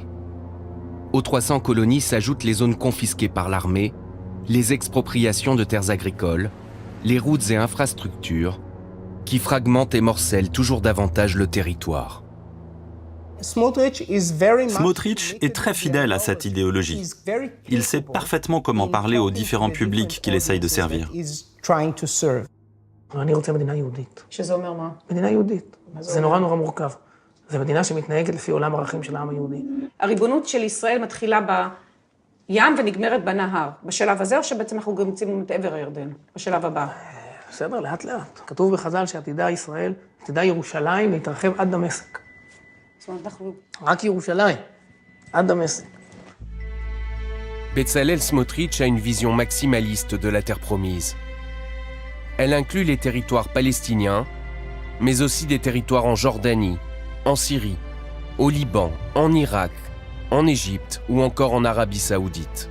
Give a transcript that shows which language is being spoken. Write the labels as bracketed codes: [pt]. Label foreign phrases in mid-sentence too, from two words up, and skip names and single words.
[fr] Aux 300 colonies s'ajoutent les zones confisquées par l'armée, les expropriations de terres agricoles, les routes et infrastructures, qui fragmentent et morcellent toujours davantage le territoire. Smotrich est très fidèle à cette idéologie. Il sait parfaitement comment parler aux différents publics qu'il essaye de servir. [he] אני רוצה מדינה יהודית. שזה אומר מה? מדינה יהודית. זה נורא נורא מורכב. זו מדינה שמתנהגת לפי עולם הערכים של העם היהודי. הריבונות של ישראל מתחילה בים ונגמרת בנהר. בשלב הזה או שבעצם אנחנו גם יוצאים את עבר הירדן? בשלב הבא. בסדר, לאט לאט. כתוב בחז"ל שעתידה ישראל, עתידה ירושלים להתרחב עד דמשק. זאת אומרת, אנחנו... רק ירושלים, עד דמשק. [fr] Bezalel Smotrich a une vision maximaliste de la terre promise. Elle inclut les territoires palestiniens, mais aussi des territoires en Jordanie, en Syrie, au Liban, en Irak, en Égypte ou encore en Arabie Saoudite.